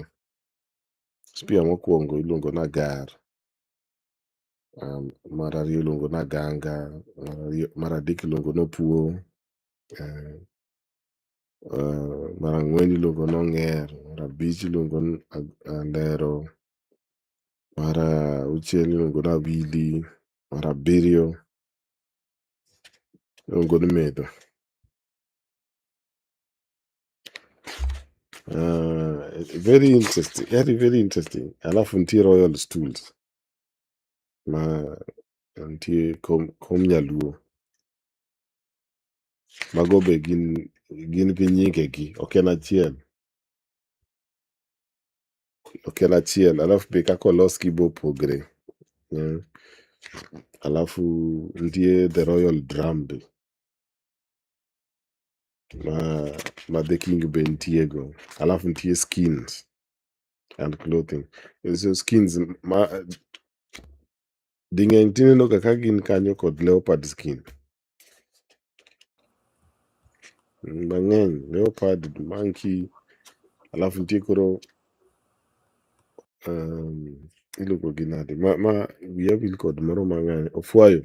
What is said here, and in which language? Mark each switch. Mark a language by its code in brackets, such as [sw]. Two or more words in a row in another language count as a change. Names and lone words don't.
[luo] Spear mokwongo iluongo na gar, mar ariyo iluongo na ganga, mar adek iluongo nopuo, mar ang'wen iluongo nong'er, mar abich iluongo ni alero, mar auchiel iluongo ni awili, mar abiriyo iluongo ni medho. [en] Very interesting, very interesting. [luo] Alafu nitie [en] royal stools. [luo] ma nitie kom nyaluo. Mago be gin gi nyingegi, ok en achiel. Alafu be kaka olosgi be opogre. Alafu nitie [en] the royal drum [luo] be ma [en] the king [luo] be nitiego. Alafu nitie [en] skins and clothing. [luo] So skins ding'eny tineno ka gin kanyo kod [en] leopard skin. [luo] Mang'eny leopard, monkey. Alafu nitie koro iluongo gi nade ma wiya wil kod moro mang'eny, ofwayo.